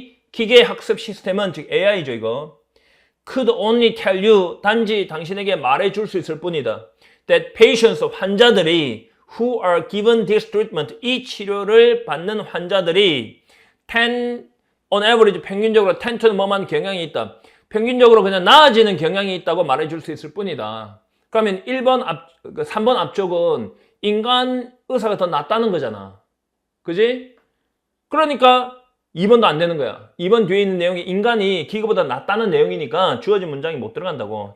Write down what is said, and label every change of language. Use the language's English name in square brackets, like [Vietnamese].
[Korean] 기계 학습 시스템은, 즉 AI죠 이거, [English] could only tell you, [Korean] 단지 당신에게 말해줄 수 있을 뿐이다. [English] That patients, [Korean] 환자들이 [English] who are given this treatment, [Korean] 이 치료를 받는 환자들이 [English] on average, [Korean] 평균적으로 [English] tend to는 [Korean] 뭐만 경향이 있다. 평균적으로 그냥 나아지는 경향이 있다고 말해줄 수 있을 뿐이다. 그러면 3번 앞쪽은 인간 의사가 더 낫다는 거잖아. 그지? 그러니까 2번도 안 되는 거야. 2번 뒤에 있는 내용이 인간이 기계보다 낫다는 내용이니까 주어진 문장이 못 들어간다고.